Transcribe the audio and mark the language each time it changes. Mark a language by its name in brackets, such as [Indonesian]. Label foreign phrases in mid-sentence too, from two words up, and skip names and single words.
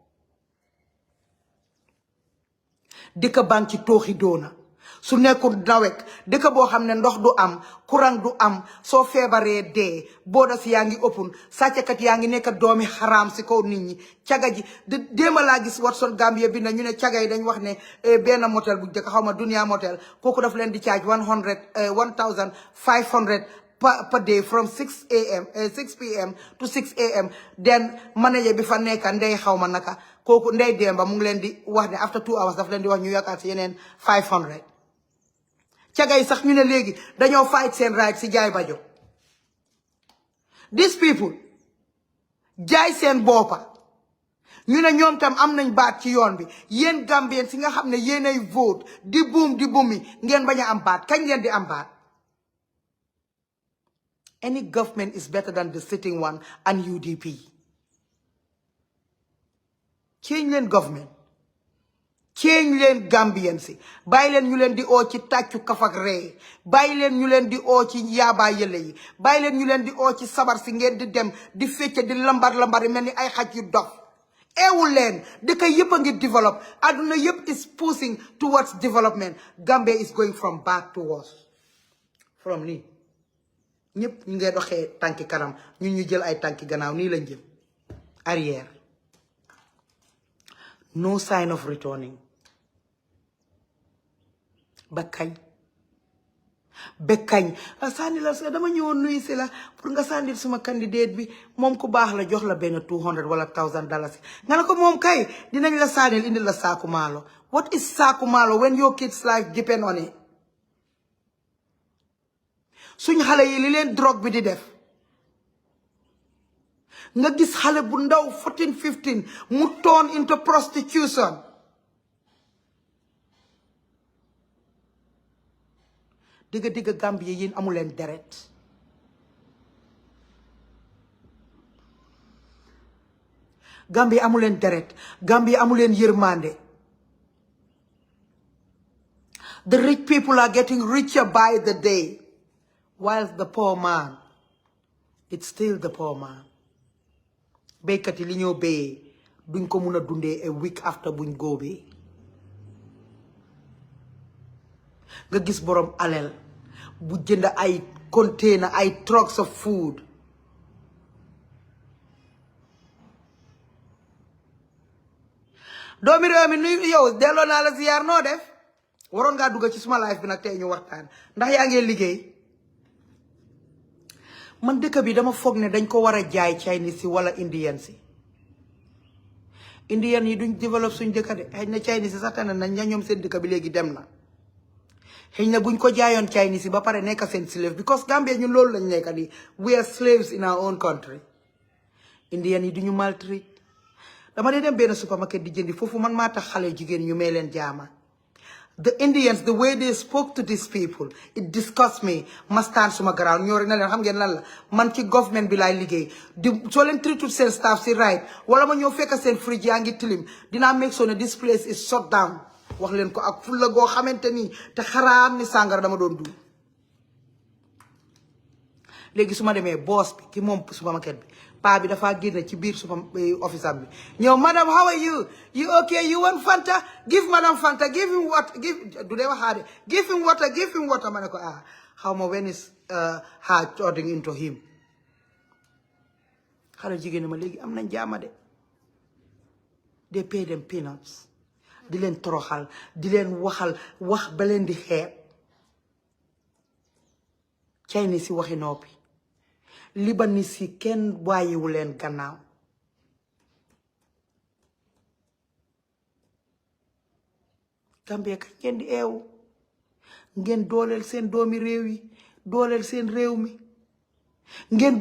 [Wolof] dëkk baa ngi ci tooxi doona su nekkul nawet dëkk boo xam ne ndox du am courant du am soo feebaree dee booda si yaa ngi ëppun sàccakat yaa ngi nekk doomi xaraam si kaw nit ñi caga ji déema laa gis Watson Gambia bi na ñu ne caga yi dañ wax ne benn motel bu jëkk xaw ma Dunia motel kooku daf leen di charge 1500 [English] per day from 6 p.m. to 6 a.m. [Wolof] then manager bi fa nekk ndey xaw ma naka kooku ndey demba mu ngi leen di wax ne [English] after 2 hours [Wolof] daf leen di wax ñu yokkaat si yeneen 500 cagay sax ñu ne léegi dañoo fight seen right si jaay bajo. [English] These people [Wolof] jaay seen boppa ñu ne ñoom tam am nañ baat ci yoon bi yéen Gambien si nga xam ne yéenay vote di buumi ngeen bañ a am baat kañ ngeen di am baat. [English] Any government is better than the sitting one and UDP. [Wolof] Change leen government. Change leen Gambian si. Bàyyi leen ñu leen di oo ci tàccu kafak ree. Bàyyi leen ñu leen di oo ci yaabaa yële yi. Bàyyi leen ñu leen di oo ci sabar si ngeen di dem di fecce di lambar yi mel ni ay xaj yu dof. Eewul leen dëkk yëpp a ngi develop. Aduna yëpp [English] is pushing towards development. Gambia is going from bad to worse. From nii. [Wolof] ñëpp ñu ngay doxee tànki kanam ñun ñu jël ay tànki gannaaw nii lañ jëm arrière [English] no sign of returning [Wolof] ba kañ sànni la dama ñëwoon nuyu si la pour nga sànnil suma candidate bi moom ku baax la jox la benn $200 wala $1,000 nga ne ko moom kay dinañ la sànnil indi la saaku maalo. [English] What is [Wolof] saaku maalo [English] when your kids life depend on it? [Wolof] suñ xale yi li leen drogue bi di def nga gis xale bu ndaw 14 15 mu [English] turn into prostitution. [Wolof] digga Gambie yéen amu leen deret. Gambie amu leen deret. Gambie amu leen yërmande. [English] The rich people are getting richer by the day. Whilst the poor man, it's still the poor man. [Wolof] Béykat yi li ñoo béyee duñ ko mun a dundee [English] a week after [Wolof] buñ góobee. Nga gis borom alel bu jënd ay container ay [English] trucks of food. [Wolof] Doomi réew mi nuyu yow delloo naa la ziyaar noo def waroon ngaa dugg ci suma life bi nag tey ñu waxtaan ndax yaa ngi liggéey. Man dëkk bi dama foog ne dañ ko war a jaay Chinese si wala Indian si. Indian yi duñ développe suñ dëkk de xëy na Chinese si sax tane nañ ña ñoom seen dëkk bi léegi dem na. Xëy na buñ ko jaayoon Chinese si ba pare nekk seen [English] slave because [Wolof] Gambia ñun loolu lañ nekk di [English] we are slaves in our own country. [Wolof] Indian yi duñu maltreat. Dama dee dem benn supermarket di jëndi foofu man maa tax xale jigéen ñu may leen jaama. [English] The Indians, the way they spoke to these people, it disgusts me. [Wolof] Ma stand suma ground ñoo rek na leen xam ngeen lan la man ci government bi laay liggéey di soo leen treated seen staff si right wala ma ñëw fekk seen fridge yaa ngi tilim dinaa [English] make sure [Wolof] ne [English] this place is shut down [Wolof] wax leen ko ak fulla goo xamante ni te xaraam ni sàngara dama doon du léegi su ma demee boss bi ki moom supermarket bi paa bi dafa génn ci biir office am bi ñëw madam [English] how are you okay you want Fanta give madam Fanta give him what [Wolof] du dee waxaade [English] give him water [Wolof] ma ne ko xaw ma [English] when is her turning into him [Wolof] xale jigéen ma léegi am nañ jaama de [English] they pay them peanuts [Wolof] di leen toroxal di leen waxal wax ba leen di xeeb Chinese si waxi noppi Libanese yi kenn bàyyiwu leen gannaaw Gambia kañ ngeen di eewu ngeen dooleel seen doomi réew yi dooleel seen réew mi ngeen